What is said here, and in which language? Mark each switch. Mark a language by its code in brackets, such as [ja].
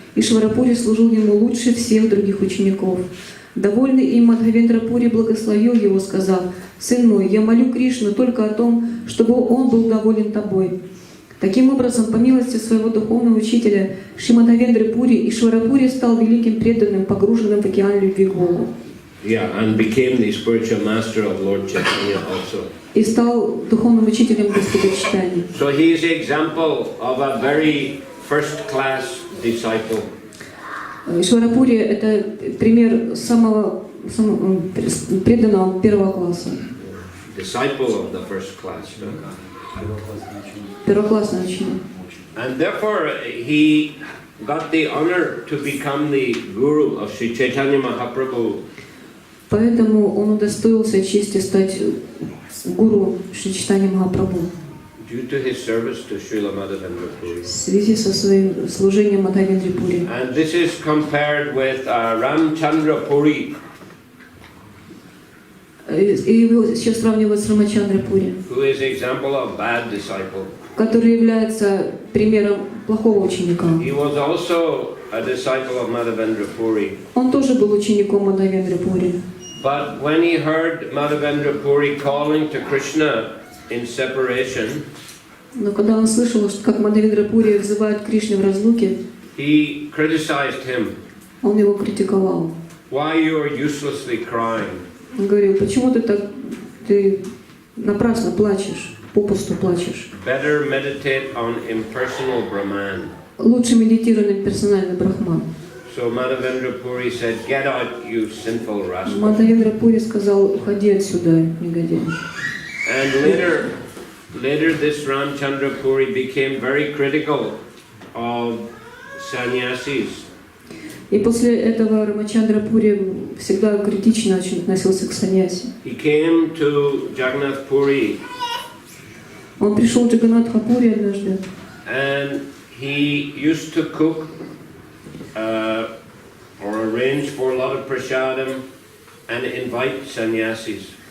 [ru] Ишвара Пури служил ему лучше всех других учеников. Довольный им Мадхавендра Пури благословил его, сказав: «Сын мой, я молю Кришну только о том, чтобы он был доволен тобой». Таким образом, по милости своего духовного учителя Шри Мадхавендры Пури, Ишвара Пури стал великим преданным, погруженным в океан любви к Богу. [en] And became the spiritual master of Lord Chaitanya also. [ru] И стал духовным учителем Господа Чайтаньи. [en] So he is an example of a very first-class disciple. [ru] Ишвара Пури — это пример самого преданного первого класса. [en] Disciple of the first class. [ru] Первоклассный ученик. [en] And therefore he got the honor to become the guru of Sri Chaitanya Mahaprabhu. [ru] Поэтому он удостоился чести стать гуру Шри Чайтаньи Махапрабху. [en] Due to his service to Srila Madhavendra Puri. [ru] В связи со своим служением Мадхавендре Пури. [en] And this is compared with Ramchandra Puri. [ru] И его сейчас сравнивают с Рамачандра Пури, [en] Who is an example of bad disciple. [ru] который является примером плохого ученика. [en] He was also a disciple of Madhavendra Puri. [ru] Он тоже был учеником Мадхавендры Пури. [en] But when he heard Madhavendra Puri calling to Krishna in separation, [ru] Но когда он слышал, как Мадхавендра Пури взывает к Кришне в разлуке, [en] he criticized him. [ru] он его критиковал. [en] Why you are uselessly crying? [ru] Он говорил: почему ты напрасно плачешь, попусту плачешь? [en] Better meditate on impersonal Brahman. [ru] Лучше медитируй на персональный Брахман. [en] So Madhavendra Puri said, "Get out, you sinful rascal." [ru] Мадхавендра Пури сказал: уходи отсюда, негодяй. [en] And later this Ramchandra Puri became very critical of sannyasis. [ru] И после этого Рамачандра Пури всегда критично очень относился к саньяси. [en] He came to Jagannath Puri [ru] Он пришел в Джаганнатха-Пури однажды, [en] and he used to cook or arrange for a lot of prasadam and invite sannyasis.